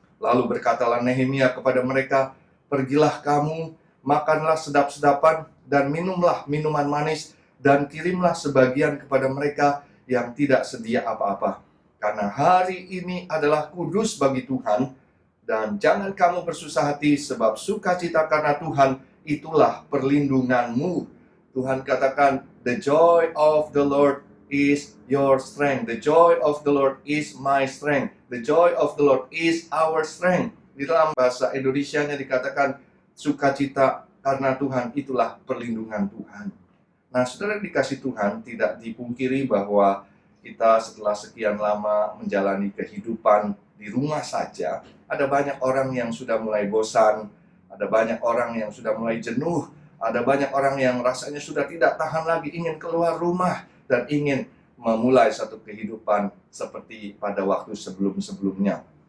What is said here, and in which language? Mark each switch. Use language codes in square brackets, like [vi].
[id] Lalu berkatalah Nehemia kepada mereka, "Pergilah kamu, makanlah sedap-sedapan dan minumlah minuman manis, dan kirimlah sebagian kepada mereka yang tidak sedia apa-apa. Karena hari ini adalah kudus bagi Tuhan, dan jangan kamu bersusah hati, sebab sukacita karena Tuhan itulah perlindunganmu." Tuhan katakan, [en] "The joy of the Lord is your strength. The joy of the Lord is my strength. The joy of the Lord is our strength." [id] Di dalam bahasa Indonesianya dikatakan, sukacita karena Tuhan itulah perlindungan Tuhan. Nah, saudara dikasih Tuhan, tidak dipungkiri bahwa kita setelah sekian lama menjalani kehidupan di rumah saja, ada banyak orang yang sudah mulai bosan, ada banyak orang yang sudah mulai jenuh, ada banyak orang yang rasanya sudah tidak tahan lagi, ingin keluar rumah dan ingin memulai satu kehidupan seperti pada waktu sebelum-sebelumnya.